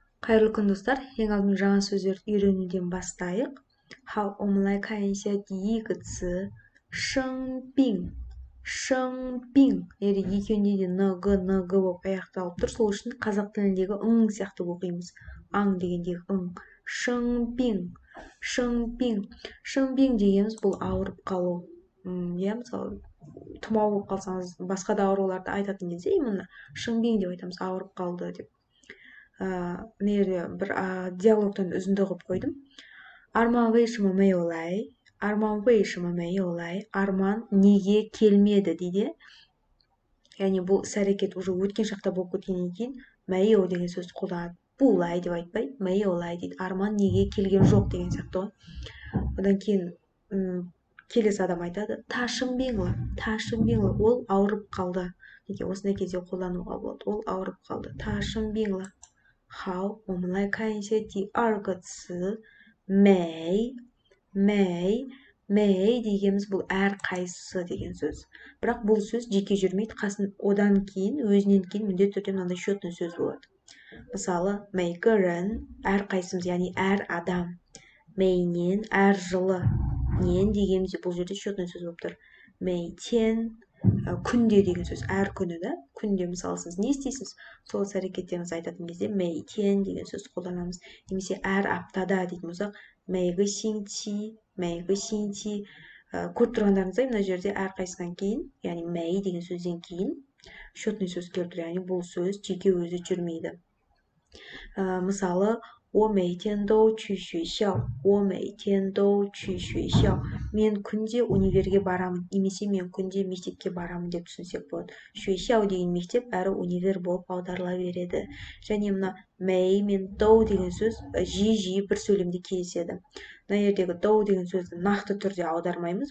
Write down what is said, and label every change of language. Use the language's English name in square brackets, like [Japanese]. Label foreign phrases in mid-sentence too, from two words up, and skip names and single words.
[Kazakh] Қайырлы күн достар. Ең алдымен жаңа сөздерді үйренуден бастайық. [Chinese] 好，我们来看一下第一个词生病。 [Kazakh] 生病 екеуінде де ng болып аяқталып тұр. Сол үшін қазақ тіліндегі ың сияқты оқимыз. Аң дегендегі ың. [Chinese] 生病. 生病. [Kazakh] 生病 дегеніміз бұл ауырып қалу. Иә, мысалы тұмау болып қалсаңыз, басқа да ауруларды айтатын кезде именно 生病деп айтамыз, ауырып қалды деп. Мына жерде бір диалогтан үзінді қылып қойдым. [Chinese] Арман 为什么没有来? Арман 为什么没有来? [Kazakh] Арман неге келмеді дейді. Яғни бұл іс-әрекет уже өткен шақта болып кеткеннен кейін 没有 деген сөзді қолданады. 不来 деп айтпай, 没有来 дейді. Арман неге келген жоқ деген сияқты ғой. Одан кейін келесі адам айтады, [Chinese] 他生病了, 他生病了, [Kazakh] ол ауырып қалды. Неге осындай кезде қолдануға болады. Ол ауырып қалды. [Chinese] 他生病了. 好，我们来看一下第二个词美。 [Kazakh] 美 дегеніміз бұл әрқайсысы деген сөз. Бірақ бұл сөз жеке жүрмейді, одан кейін өзінен кейін міндетті түрде мынандай счетный сөз болады. Мысалы, 每个人 әрқайсымыз, яғни әр адам. 每年 әр жылы. Нен дегеніміз бұл жерде счетный сөз болып тұр. 每天 күнде деген сөз, әр күні да. Күнде мысалы сіз не істейсіз? Сол іс-әрекеттеріңізді айтатын кезде 每天 деген сөзді қолданамыз. Немесе әр аптада дейтін болсақ, [Chinese] 每个星期. [Kazakh] Көріп тұрғандарыңыздай мына жерде әрқайсынан кейін, яғни 每 деген сөзден кейін счетный сөз келіп тұр, яғни бұл сөз жеке өзі жүрмейді. Мысалы, [Chinese] 我每天都去学校. 我每天都去学校. [Kazakh] Мен күнде универге барамын, немесе мен күнде мектепке барамын деп түсінсек болады. 学校 деген мектеп әрі универ болып аударыла береді. Және мына 每 мен 都 деген сөз жиі бір сөйлемде кездеседі. Мына жердегі 都 деген сөзді нақты түрде аудармаймыз.